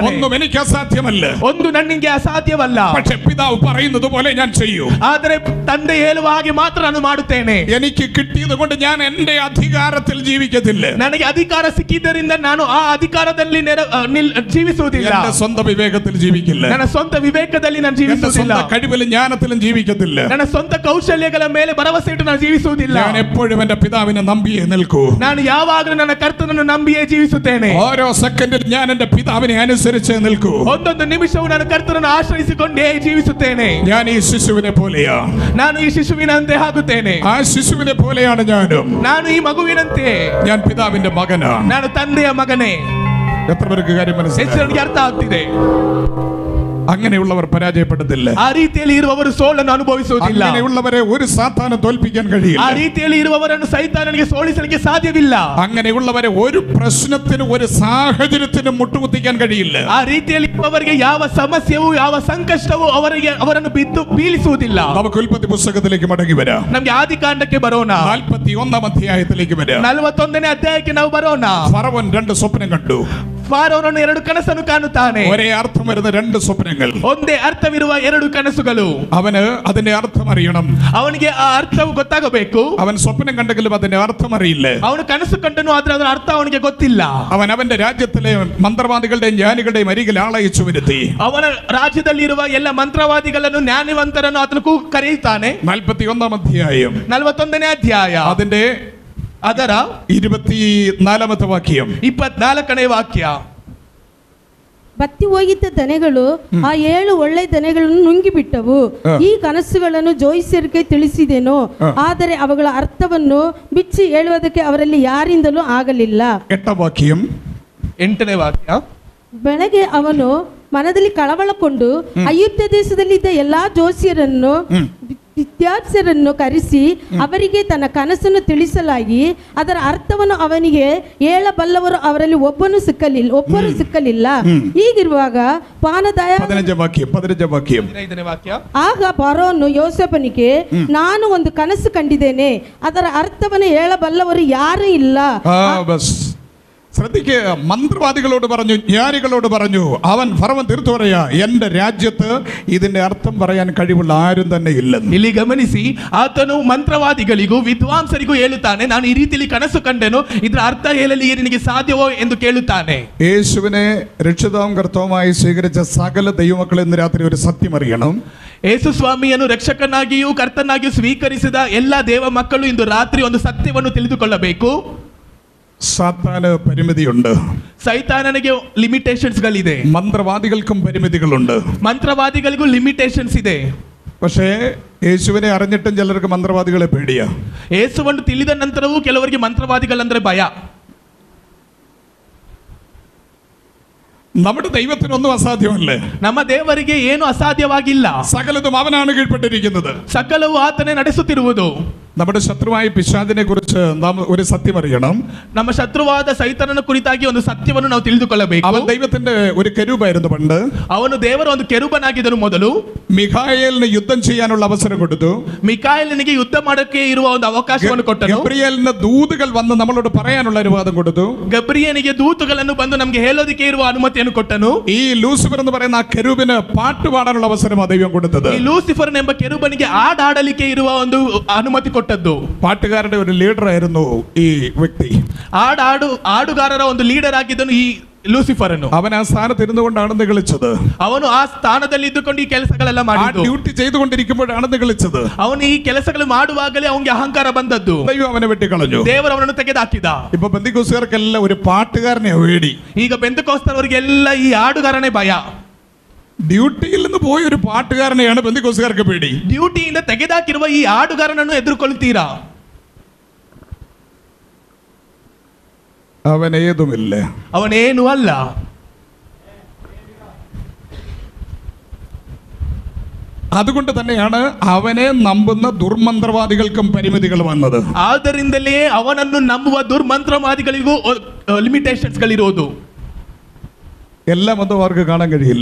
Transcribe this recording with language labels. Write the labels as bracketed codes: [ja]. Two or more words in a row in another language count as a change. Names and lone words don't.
[ml] ഒന്നും എനിക്ക് അസാധ്യമല്ല. [kn] ಒಂದು ನನ್ನಿಗೆ ಅಸಾಧ್ಯವಲ್ಲ. [ml] പക്ഷെ പിതാവ് പറയുന്നത് പോലെ ഞാൻ ചെയ്യൂ. [kn] ಆದರೆ ತಂದೆ ಹೇಳುವ ಹಾಗೆ ಮಾತ್ರ ನಾನು ಮಾಡುತ್ತೇನೆ. [ml] എനിക്ക് കിട്ടിയത് കൊണ്ട് ഞാൻ എന്റെ അധികാരത്തിൽ ജീവിക്കത്തില്ല. [kn] ನನಗೆ ಅಧಿಕಾರ ಸಿಕ್ಕಿದ್ದರಿಂದ ನಾನು ಆ ಅಧಿಕಾರದಲ್ಲಿ ಜೀವಿಸುವುದಿಲ್ಲ. [ml] എന്റെ സ്വന്തം വിവേകത്തിൽ ജീവിക്കില്ല. [kn] ನನ್ನ ಸ್ವಂತ ವಿವೇಕದಲ್ಲಿ ನಾನು ಜೀವಿಸುವುದಿಲ್ಲ. [ml] കഴിവിലും ജ്ഞാനത്തിലും ജീവിക്കത്തില്ല. [kn] ನನ್ನ ಸ್ವಂತ ಕೌಶಲ್ಯಗಳ ಮೇಲೆ ಭರವಸೆ ಇಟ್ಟು ನಾನು ಜೀವಿಸುವುದಿಲ್ಲ. [ml] ഞാൻ എപ്പോഴും എന്റെ പിതാവിനെ നമ്പിയേ നിൽക്കൂ. [kn] ನಾನು ಯಾವಾಗಲೂ ನನ್ನ ಕರ್ತನನ್ನು ನಂಬಿಯೇ ಜೀವಿಸುತ್ತೇನೆ. [ml] ഓരോ സെക്കൻഡിൽ ഞാൻ എന്റെ പിതാവിനെ അനുസരിച്ചേ നിൽക്കൂ. [kn] ಒಂದೊಂದು ನಿಮಿಷವೂ ನಾನು ಕರ್ತನನ್ನು ಆಶ್ರಯಿಸಿಕೊಂಡೇ ಜೀವಿಸುತ್ತೇನೆ. [ml] ഞാൻ ഈ ശിശുവിനെ പോലെയാ. [kn] ನಾನು ಈ ಶಿಶುವಿನಂತೆ ಆಗುತ್ತೇನೆ. [ml] ആ ശിശുവിനെ പോലെയാണ് ഞാനും. [kn] ನಾನು ಈ ಮಗುವಿನಂತೆ. [ml] ഞാൻ പിതാവിന്റെ മകനാണ്. [kn] ನಾನು ತಂದೆಯ ಮಗನೇ. [ml] എത്ര പേർക്ക് കാര്യം മനസ്സിലായി? [kn] ನನಗೆ ಅರ್ಥ ಆಗ್ತಿದೆ. [ml] അങ്ങനെയുള്ളവർ പരാജയപ്പെടത്തില്ല. [kn] ಆ ರೀತಿಯಲ್ಲಿ ಇರುವವರು ಸೋಲನ್ನು ಅನುಭವಿಸುವುದಿಲ್ಲ. [ml] അങ്ങനെയുള്ളവരെ ഒരു സാത്താനും തോൽപ്പിക്കാൻ കഴിയില്ല. [kn] ಆ ರೀತಿಯಲ್ಲಿ ಇರುವವರನ್ನು ಸೈತಾನನಿಗೆ ಸೋಲಿಸಲಿಕ್ಕೆ ಸಾಧ್ಯವಿಲ್ಲ. [ml] അങ്ങനെയുള്ളവരെ ഒരു പ്രശ്നത്തിനും ഒരു സാഹചര്യത്തിനും മുട്ടുകുത്തിക്കാൻ കഴിയില്ല. [kn] ಆ ರೀತಿಯಲ್ಲಿ ಇರುವವರಿಗೆ ಯಾವ ಸಮಸ್ಯೆಯೂ ಯಾವ ಸಂಕಷ್ಟವೂ ಅವರನ್ನು ಬಿದ್ದು ಬೀಳಿಸುವುದಿಲ್ಲ. [ml] നമുക്ക് ഉൽപ്പത്തി പുസ്തകത്തിലേക്ക് മടങ്ങി വരാം. [kn] ನಮ್ಗೆ ಆದಿಕಾಂಡಕ್ಕೆ ಬರೋಣ. [ml] 41 അധ്യായത്തിലേക്ക് വരാം. [kn] 41ನೇ ಅಧ್ಯಾಯಕ್ಕೆ ನಾವು ಬರೋಣ. [ml] ഫറവോൻ 2 സ്വപ്നം കണ്ടു. [kn] ಫಾರೋನನು 2 ಕನಸನ್ನು ಕಾಣುತ್ತಾನೆ. [ml] ഒരേ അർത്ഥം വരുന്ന 2 സ്വപ്നങ്ങൾ. [kn] ಒಂದೇ ಅರ್ಥವಿರುವ 2 ಕನಸುಗಳು. [ml] അവന് അതിന്റെ അർത്ഥം അറിയണം. [kn] ಅವನಿಗೆ ಆ ಅರ್ಥವು ಗೊತ್ತಾಗಬೇಕು. [ml] അവൻ സ്വപ്നം കണ്ടെങ്കിലും അതിന്റെ അർത്ഥം അറിയില്ല. [kn] ಅವನು ಕನಸು ಕಂಡನು, ಆದ್ರೆ ಅದರ ಅರ್ಥ ಅವನಿಗೆ ಗೊತ್ತಿಲ್ಲ. [ml] അവൻ അവന്റെ രാജ്യത്തിലെ മന്ത്രവാദികളുടെയും ജ്ഞാനികളുടെയും അരികിൽ ആളയച്ചു വരുത്തി. [kn] ಅವನ ರಾಜ್ಯದಲ್ಲಿರುವ ಎಲ್ಲ ಮಂತ್ರವಾದಿಗಳನ್ನು ಜ್ಞಾನವಂತರನ್ನು ಆತನು ಕರೆಯುತ್ತಾನೆ. [ml] 41 അധ്യായം [kn] 41ನೇ ಅಧ್ಯಾಯ [ml] അതിന്റെ [kn] ಅದರ [ml] 24ാമത്തെ വാക്യം [kn] 24ನೇ ವಾಕ್ಯ. ಬತ್ತಿ ಹೋಗಿದ್ದ ದನೆಗಳು ಆ 7 ಒಳ್ಳೆ ದನೆಗಳನ್ನು ನುಂಗಿಬಿಟ್ಟವು. ಈ ಕನಸುಗಳನ್ನು ಜೋಯಿಸರಿಗೆ ತಿಳಿಸಿದೆನು, ಆದರೆ ಅವುಗಳ ಅರ್ಥವನ್ನು ಬಿಚ್ಚಿ ಹೇಳುವುದಕ್ಕೆ ಅವರಲ್ಲಿ ಯಾರಿಂದಲೂ ಆಗಲಿಲ್ಲ. [ml] 8ാം വാക്യം [kn] 8ನೇ ವಾಕ್ಯ. ಬೆಳಗ್ಗೆ ಅವನು ಮನದಲ್ಲಿ ಕಳವಳಕೊಂಡು ಅಯೋಧ್ಯ ದೇಶದಲ್ಲಿದ್ದ ಎಲ್ಲಾ ಜೋಸಿಯರನ್ನು ವಿದ್ಯಾರ್ಥಿಯರನ್ನು ಕರೆಸಿ ಅವರಿಗೆ ತನ್ನ ಕನಸನ್ನು ತಿಳಿಸಲಾಗಿ ಅದರ ಅರ್ಥವನ್ನು ಅವನಿಗೆ ಹೇಳಬಲ್ಲವರು ಅವರಲ್ಲಿ ಒಬ್ಬರು ಸಿಕ್ಕಲಿಲ್ಲ. ಹೀಗಿರುವಾಗ ಪಾನದಾಯ [ml] 15ാം വാക്യം [kn] ಆಗ ಫರೋಹನು ಯೋಸೇಫನಿಗೆ, ನಾನು ಒಂದು ಕನಸು ಕಂಡಿದ್ದೇನೆ, ಅದರ ಅರ್ಥವನ್ನು ಹೇಳಬಲ್ಲವರು ಯಾರೂ ಇಲ್ಲ. [ml] ശ്രദ്ധിക്കുക, മന്ത്രവാദികളോട് പറഞ്ഞു, ജ്ഞാനികളോട് പറഞ്ഞു, അവൻ ഫറവൻ തീർത്തു പറയാ, എന്റെ രാജ്യത്ത് ഇതിന്റെ അർത്ഥം പറയാൻ കഴിവുള്ള ആരും തന്നെ ഇല്ലെന്ന്. [kn] ಇಲ್ಲಿ ಗಮನಿಸಿ, ಆತನು ಮಂತ್ರವಾದಿಗಳಿಗೂ ವಿದ್ವಾಂಸರಿಗೂ ಹೇಳುತ್ತಾನೆ, ನಾನು ಈ ರೀತಿಯಲ್ಲಿ ಕನಸು ಕಂಡೆನು, ಇದರ ಅರ್ಥ ಹೇಳಲಿ ನಿನಗೆ ಸಾಧ್ಯವೋ ಎಂದು ಕೇಳುತ್ತಾನೆ. [ml] യേശുവിനെ രക്ഷിതാവും കർത്താവുമായി സ്വീകരിച്ച സകല ദൈവമക്കളെ ഇന്ന് രാത്രി ഒരു സത്യം അറിയണം. [kn] ಯೇಸು ಸ್ವಾಮಿಯನ್ನು ರಕ್ಷಕನಾಗಿಯೂ ಕರ್ತನಾಗಿಯೂ ಸ್ವೀಕರಿಸಿದ ಎಲ್ಲ ದೇವ ಮಕ್ಕಳು ಇಂದು ರಾತ್ರಿ ಒಂದು ಸತ್ಯವನ್ನು ತಿಳಿದುಕೊಳ್ಳಬೇಕು. [ml] സാത്താന് പരിമിതിയുണ്ട്. [kn] ಸೈತಾನನಿಗೆ ಲಿಮಿಟೇಷನ್ಸ್ ಗಳಿದೆ. [ml] മന്ത്രവാദികൾക്കും പരിമിതികളുണ്ട്. [kn] ಮಂತ್ರವಾದಿಗಳಿಗೂ ಲಿಮಿಟೇಷನ್ಸ್ ಇದೆ. [ml] പക്ഷേ യേശുവിനെ അറിഞ്ഞിട്ടും ചിലർക്ക് മന്ത്രവാദികളെ പേടിയാ. [kn] ಯೇಸುವನ್ನು ತಿಳಿದ ನಂತರವೂ ಕೆಲವರಿಗೆ ಮಂತ್ರವಾದಿಗಳಂದ್ರೆ ಭಯ. [ml] നമ്മുടെ ദൈവത്തിനൊന്നും അസാധ്യമല്ലേ? [kn] ನಮ್ಮ ದೇವರಿಗೆ ಏನು ಅಸಾಧ್ಯವಾಗಿಲ್ಲ. [ml] സകലതും അവനാണ് കീഴ്പ്പെട്ടിരിക്കുന്നത്. [kn] ಸಕಲವು ಆತನೇ ನಡೆಸುತ್ತಿರುವುದು. [ml] നമ്മുടെ ശത്രുവായ പിശാചിനെ കുറിച്ച് നാം ഒരു സത്യം അറിയണം. [kn] ನಮ್ಮ ಶತ್ರುವಾದ ಸೈತಾನನ ಕುರಿತಾಗಿ ಒಂದು ಸತ್ಯವನ್ನು ನಾವು ತಿಳಿದುಕೊಳ್ಳಬೇಕು. [ml] അവൻ ദൈവത്തിന്റെ ഒരു കെരൂബായിരുന്നു പണ്ട്. [kn] ಅವನು ದೇವರ ಒಂದು ಕೆರೂಬನಾಗಿದ್ದನು ಮೊದಲು. [ml] മിഖായേലിന് യുദ്ധം ചെയ്യാനുള്ള അവസരം കൊടുത്തു. [kn] ಮಿಕಾಯೇಲನಿಗೆ ಯುದ್ಧ ಮಾಡಕ್ಕೆ ಇರುವ ಒಂದು ಅವಕಾಶವನ್ನು ಕೊಟ್ಟನು. ಗಬ್ರಿಯೇಲಿನ ದೂತಗಳು ಬಂದು [ml] നമ്മളോട് പറയാനുള്ള അനുവാദം കൊടുത്തു. [kn] ಗಬ್ರಿಯನಿಗೆ ದೂತಗಳನ್ನು ಬಂದು ನಮಗೆ ಹೇಳೋದಕ್ಕೆ ಇರುವ ಅನುಮತಿಯನ್ನು ಕೊಟ್ಟನು. [ml] ഈ ലൂസിഫർ എന്ന് പറയുന്ന ആ കെരൂബിന് പാട്ട് പാടാനുള്ള അവസരമാണ് ദൈവം കൊടുത്തത്. [kn] ಈ ಲೂಸಿಫರ್ ಎಂಬ ಕೆರೂಬನಿಗೆ ಹಾಡಾಡಲಿಕ್ಕೆ ಇರುವ ಒಂದು ಅನುಮತಿ ಕೊಟ್ಟದ್ದು. [ml] പാട്ടുകാരുടെ ഒരു ലീഡർ ആയിരുന്നു ഈ വ്യക്തി. [kn] ಹಾಡುಗಾರರ ಒಂದು ಲೀಡರ್ ಆಗಿದ್ದನು ಈ ಲೂಸಿಫರ್ ಅನ್ನು. [ml] അവൻ ആ സ്ഥാനത്ത് ഇരുന്നുകൊണ്ടാണ് നിഗളിച്ചത്. [kn] ಅವನು ಆ ಸ್ಥಾನದಲ್ಲಿ ಇದ್ದುಕೊಂಡು ಈ ಕೆಲಸಗಳೆಲ್ಲ [ml] ആ [kn] ಮಾಡಿದ್ದು. [ml] ഡ്യൂട്ടി ചെയ്തുകൊണ്ടിരിക്കുമ്പോഴാണ് നിഗളിച്ചത്. [kn] ಅವನು ಈ ಕೆಲಸಗಳು ಮಾಡುವಾಗಲೇ ಅವನಿಗೆ ಅಹಂಕಾರ ಬಂದದ್ದು. [ml] ദൈവം അവനെ വെട്ടിക്കളഞ്ഞു. [kn] ದೇವರು ಅವನನ್ನು ತೆಗೆದುಹಾಕಿದ. [ml] ഇപ്പൊ പെന്തിക്കോസ്തുകാർക്കെല്ലാം ഒരു പാട്ടുകാരനെ വേടി. [kn] ಈಗ ಬೆಂತೆಕೋಸ್ತರವರಿಗೆಲ್ಲ ಈ ಹಾಡುಗಾರನೇ ಭಯ. [ml] ഡ്യൂട്ടിയിൽ നിന്ന് പോയ ഒരു പാട്ടുകാരനെയാണ് പെന്തിക്കോസ്തുകാർക്ക് പേടി. [kn] ಡ್ಯೂಟಿಯಿಂದ ತೆಗೆದಾಕಿರುವ ಈ ಹಾಡುಗಾರನನ್ನು ಎದುರುಕೊಳ್ತೀರಾ? [ml] അവൻ ഏതുമില്ല. [kn] ಅವನೇನು ಅಲ್ಲ. [ml] അതുകൊണ്ട് തന്നെയാണ് അവനെ നമ്പുന്ന ദുർമന്ത്രവാദികൾക്കും പരിമിതികൾ വന്നത്. [kn] ಆದ್ದರಿಂದಲೇ ಅವನನ್ನು ನಂಬುವ ದುರ್ಮಂತ್ರವಾದಿಗಳಿಗೂ ಲಿಮಿಟೇಷನ್ಸ್ ಗಳಿರೋದು. [ml] എല്ലാം ഒന്നും അവർക്ക് കാണാൻ കഴിയില്ല.